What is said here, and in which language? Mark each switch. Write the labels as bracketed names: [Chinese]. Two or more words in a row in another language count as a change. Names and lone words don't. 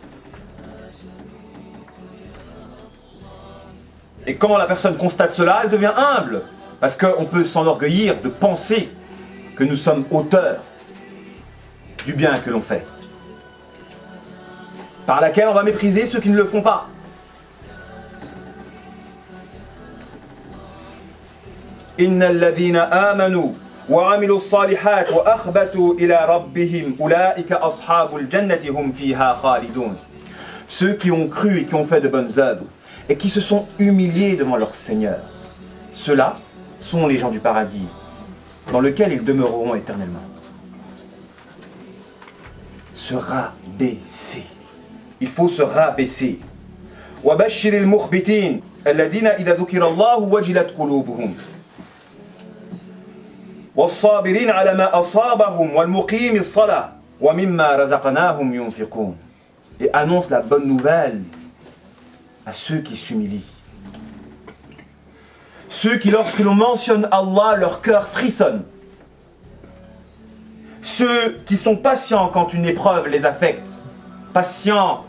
[French] Et quand la personne constate cela, elle devient humble. Parce qu'on peut s'enorgueillir de penser que nous sommes auteurs du bien que l'on fait, par laquelle on va mépriser ceux qui ne le font pas. [Arabic] إن الذين آمنوا وعملوا الصالحات وأخبتوا إلى ربهم أولئك أصحاب الجنة هم فيها خالدون. [French] Ceux qui ont cru et qui ont fait de bonnes œuvres et qui se sont humiliés devant leur Seigneur, ceux-là sont les gens du paradis dans lequel ils demeureront éternellement. Se rabaisser. Il faut se rabaisser. [Arabic] وَبَشِّرِ الْمُخْبِتِينَ الَّذِينَ إِذَا ذُكِرَ اللَّهُ وَجِلَتْ قُلُوبُهُمْ. والصابرين على ما أصابهم والمقيم الصلاة ومما رزقناهم ينفقون. [French] Et annonce la bonne nouvelle à ceux qui s'humilient. Ceux qui, lorsque l'on mentionne Allah, leur cœur frissonne. Ceux qui sont patients quand une épreuve les affecte. Patients.